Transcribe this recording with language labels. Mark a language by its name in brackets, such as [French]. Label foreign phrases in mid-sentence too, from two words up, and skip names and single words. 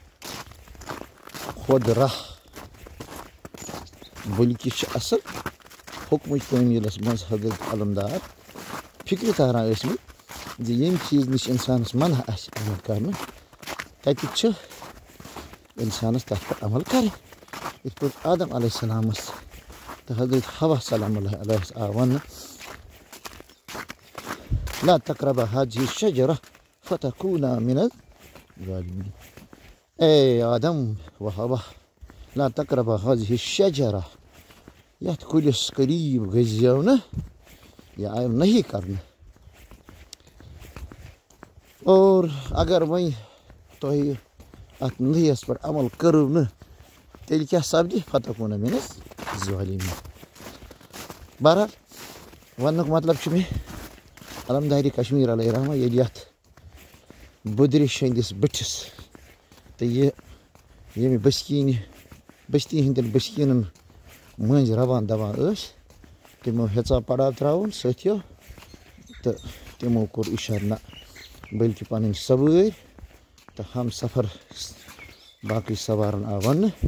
[Kashmiri] خۄد راہ بٔلکہِ چھِ اصل حُکمٕچ تعمیٖلس منٛز حضرت علمدار فِکرِ تاران ٲسمٕتۍ زِ ییٚمہِ چیٖز نِش اِنسانس منع آسہِ عمل کرنہٕ تتہِ چھِ اِنسانس تتھ پٮ۪ٹھ عمل کرٕنۍ یِتھ پٲٹھۍ آدم علیہ السلامس تہٕ حضرت حوا سلام اللہ علیہس آو وننہٕ [Arabic] لا تقربا هذه الشجرة فتكونا من الظالمين [Kashmiri] اے آدم و حوا [Arabic] لا تقربا هذه الشجرة [Kashmiri] یتھ کُلِس قریٖب گٔژھزیو نہٕ یہِ آیو نہی کرنہٕ [Arabic] اور اگر وۄنۍ تۄہہِ اتھ نہیَس پٮ۪ٹھ عمل کٔرٕو نہٕ تیٚلہِ کیٛاہ سپدِ فتکوٗنا من [Kashmiri] الظالمین بہرحال وننُک مطلب چھُ مےٚ علمدارِ کشمیٖر علیہ رحمہ ییٚلہِ یتھ بُدرِ ہٕنٛدِس بٔٹھِس تہٕ یہِ ییٚمہِ بستی ہٕنٛدٮ۪ن بٔسکیٖنن مٔنٛزۍ رَوان دَوان ٲسۍ تِمو ہیژاو پڑاو ترٛاوُن سٲتھیو تہٕ تِمو کوٚر اِشارٕ نہ بٔلکہِ پنٕنۍ سوٲرۍ تہٕ ہم سفر باقٕے سوارن آو وننہٕ